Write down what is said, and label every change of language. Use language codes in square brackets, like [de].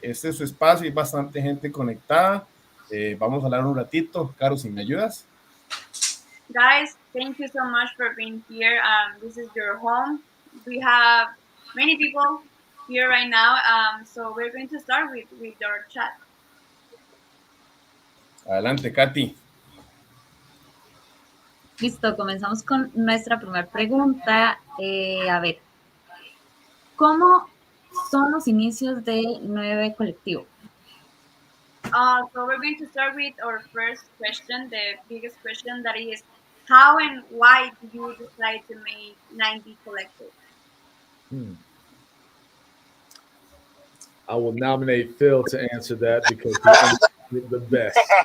[es] Este es su espacio, hay bastante gente conectada. Vamos a hablar un ratito. Caro, si me ayudas. [en] Guys, thank you so much for being here. This is your home. We have many people here right now, so we're going to start with our chat. [es] Adelante, Katy. Listo, comenzamos con nuestra primera pregunta. A ver, ¿cómo son los inicios de 9 Colectivo? [en] So we're going to start with our first question, the biggest question, that is, how and why did you decide to make 9B Collective? I will nominate Phil to answer that because he's the best.